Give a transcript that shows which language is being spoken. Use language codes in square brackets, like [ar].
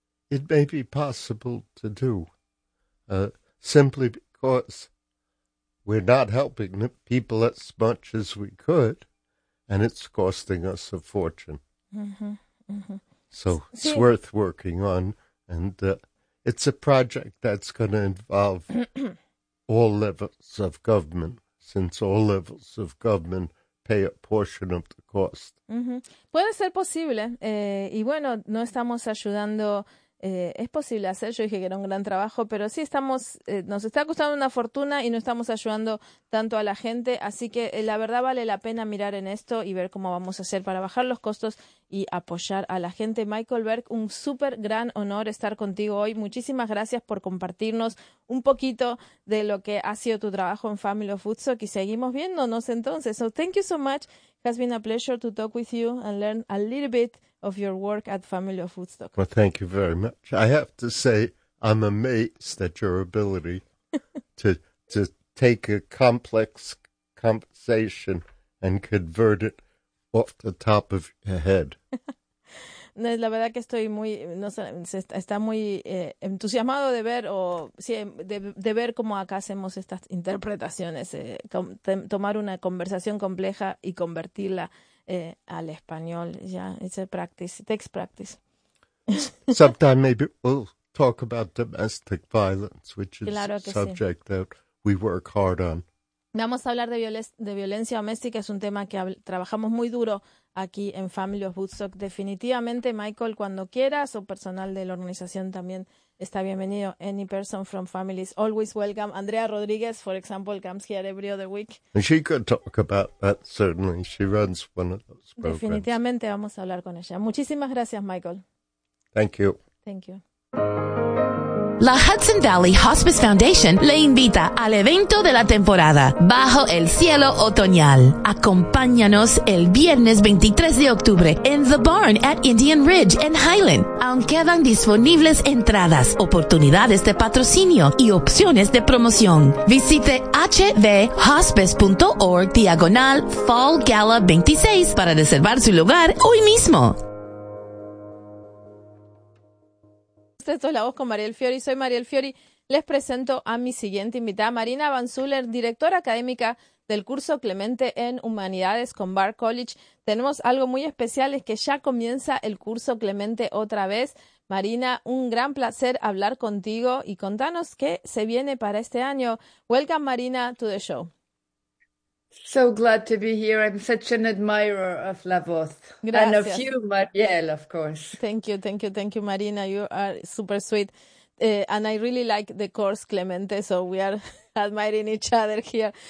[en] it may be possible to do simply because we're not helping the people as much as we could, and it's costing us a fortune. Mm-hmm, mm-hmm. So it's worth working on, and it's a project that's going to involve all levels of government, since all levels of government pay a portion of the cost. Mm-hmm. [es] Puede ser posible, y bueno, no estamos ayudando. Es posible hacer, yo dije que era un gran trabajo, pero sí estamos, nos está costando una fortuna y no estamos ayudando tanto a la gente, así que la verdad vale la pena mirar en esto y ver cómo vamos a hacer para bajar los costos y apoyar a la gente. Michael Berg, un súper gran honor estar contigo hoy. Muchísimas gracias por compartirnos un poquito de lo que ha sido tu trabajo en Family of Woodstock y seguimos viéndonos entonces. [en] So thank you so much. It has been a pleasure to talk with you and learn a little bit of your work at Family of Woodstock. Well, thank you very much. I have to say I'm amazed at your ability to take a complex conversation and convert it off the top of your head. [es] No, la verdad que estoy muy, no sé, está muy entusiasmado de ver o sí, de ver cómo acá hacemos estas interpretaciones, tomar una conversación compleja y convertirla al español. [en] Yeah, it's a practice. It takes practice. Sometime maybe we'll talk about domestic violence, which is [es] claro [en] a subject [es] sí. [en] that we work hard on. [es] Vamos a hablar de violencia doméstica. Es un tema que trabajamos muy duro aquí en Family of Woodstock. Definitivamente, Michael, cuando quieras, o personal de la organización también está bienvenido. [en] Any person from Family is always welcome. Andrea Rodriguez, for example, comes here every other week. She could talk about that, certainly. She runs one of those programs. [es] Definitivamente vamos a hablar con ella. Muchísimas gracias, Michael. [en] Thank you. Thank you. [es] La Hudson Valley Hospice Foundation le invita al evento de la temporada Bajo el Cielo Otoñal. Acompáñanos el viernes 23 de octubre en The Barn at Indian Ridge en Highland. Aún quedan disponibles entradas, oportunidades de patrocinio y opciones de promoción. Visite hvhospice.org/fallgala26 para reservar su lugar hoy mismo. Esto es La Voz con Mariel Fiori. Soy Mariel Fiori. Les presento a mi siguiente invitada, Marina Van Zuller, directora académica del curso Clemente en Humanidades con Bard College. Tenemos algo muy especial, es que ya comienza el curso Clemente otra vez. Marina, un gran placer hablar contigo y contanos qué se viene para este año. [en] Welcome, Marina, to the show. So glad to be here. I'm such an admirer of La Voz. [es] Gracias. [en] And of you, Mariel, of course. Thank you, Marina. You are super sweet. And I really like the course, Clemente, so we are admiring each other here.